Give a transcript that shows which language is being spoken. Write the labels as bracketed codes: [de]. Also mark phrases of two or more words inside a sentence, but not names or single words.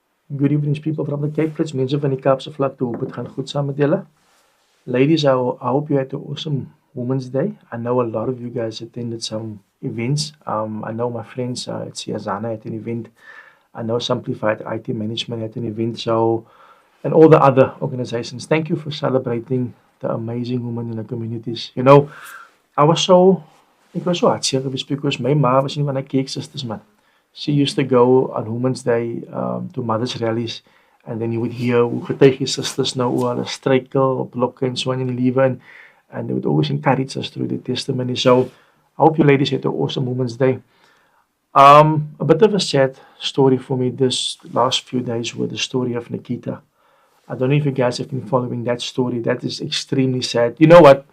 [en] Good evening, people from the Cape Flats. [af] Mense van die Kaapse vlakte, hoop het gaan goed saam met julle. [en] Ladies, I hope you had an awesome Women's Day. I know a lot of you guys attended some events. I know my friends at Siazana at an event. I know Simplified IT Management at an event. So, and all the other organizations. Thank you for celebrating the amazing women in the communities. You know, [af] ek was so hartseer geweest [en] because my [af] ma was een van die Cake Sisters, man. [en] She used to go on Women's Day to mothers' rallies, and then you would hear [af] hoe getuige sisters nou oor hulle struikel, blokke en so aan in die lewe, [en] and they would always encourage us through the testimony. So I hope you ladies had an awesome Women's Day. A bit of a sad story for me this last few days with the story of Nikita. I don't know if you guys have been following that story. That is extremely sad. You know what?